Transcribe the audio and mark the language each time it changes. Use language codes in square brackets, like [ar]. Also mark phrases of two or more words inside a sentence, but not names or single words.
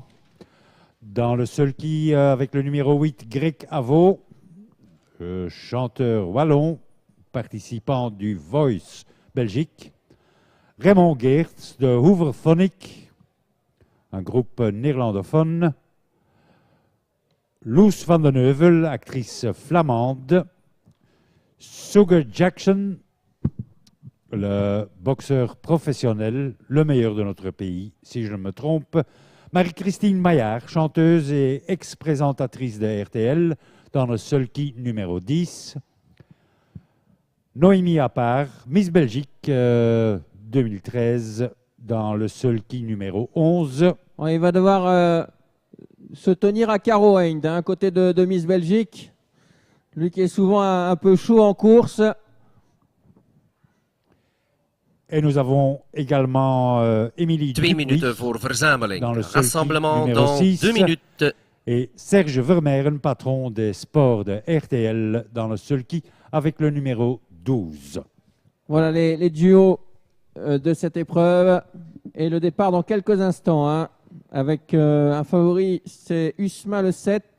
[fr] Dans le sulky avec le numéro 8, Greg Avaux, chanteur wallon, participant du Voice Belgique. Raymond Geerts de Hooverphonic, un groupe néerlandophone. Loes van den Heuvel, actrice flamande. Sugar Jackson, le boxeur professionnel, le meilleur de notre pays, si je ne me trompe. Marie-Christine Maillard, chanteuse et ex-présentatrice de RTL, dans le sulky numéro 10. Noémie Appart, Miss Belgique 2013, dans le sulky numéro 11. Bon, il va devoir se tenir à carreau, Hein, d'un côté de Miss Belgique. Lui qui est souvent un peu chaud en course. Et nous avons également Émilie 2 Dupuis [nl] minuten voor verzameling. [fr] dans le sulky Rassemblement numéro dans 6. 2 minutes. Et Serge Vermeeren, patron des sports de RTL, dans le sulky avec le numéro 12. Voilà les duos de cette épreuve. Et le départ dans quelques instants. Hein, avec un favori, c'est Usma le 7.